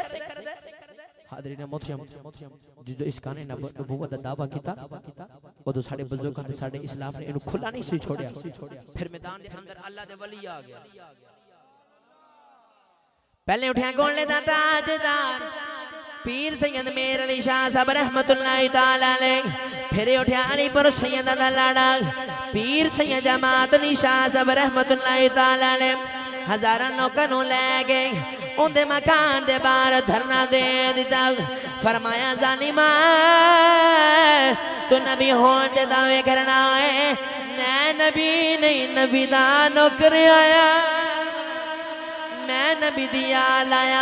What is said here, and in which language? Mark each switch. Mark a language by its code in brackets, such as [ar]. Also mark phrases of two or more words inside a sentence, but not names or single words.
[pa] ਹਾਜ਼ਰੀਨ ਮੋਹਤਰਮ, ਜੋ ਇਸ ਗਾਨੇ ਨੇ ਨਬੂਵਤ ਦਾ ਦਾਅਵਾ ਕੀਤਾ ਉਦੋਂ ਸਾਡੇ ਬੁਜ਼ੁਰਗਾਂ ਨੇ ਸਾਡੇ ਇਸਲਾਮ ਨੇ ਇਨੂੰ ਖੁੱਲ੍ਹਾ ਨਹੀਂ ਸੀ ਛੱਡਿਆ। ਫਿਰ ਮੈਦਾਨ ਦੇ ਅੰਦਰ ਅੱਲਾਹ ਦੇ ਵਲੀ ਆ ਗਿਆ। ਪਹਿਲੇ ਉੱਠਿਆ ਗੋਲੇ ਦਾ ਤਾਜਦਾਰ ਪੀਰ ਸੱਯਦ ਮੇਰ ਅਲੀ ਸ਼ਾਹ ਸਾਹਬ [ar] رحمة الله تعالى عليه. [pa] ਫਿਰ ਉੱਠਿਆ ਅਲੀਪੁਰ ਸੱਯਦ ਦਾ ਲਾੜਾ ਪੀਰ ਸੱਯਦ ਜਮਾਤ ਅਲੀ ਸ਼ਾਹ ਸਾਹਬ [ar] رحمة الله تعالى عليه. [pa] ਹਜ਼ਾਰਾਂ ਲੋਕਾਂ ਨੂੰ ਲੈ ਗਏ ਉਨਕੇ ਮਕਾਨ ਦੇ ਬਾਹਰ ਧਰਨਾ ਦੇ ਦਿੱਤਾ। ਫ਼ਰਮਾਇਆ ਜ਼ਾਲਿਮਾ ਤੂ ਨਬੀ ਹੋਨੇ ਦੇ ਦਾਅਵੇ ਕਰਨਾ ਹੈ, ਮੈਂ ਨਬੀ ਨਹੀਂ ਨਬੀ ਦਾ ਨੌਕਰ ਆਇਆ, ਮੈਂ ਨਬੀ ਦਿਆ ਲਾਇਆ।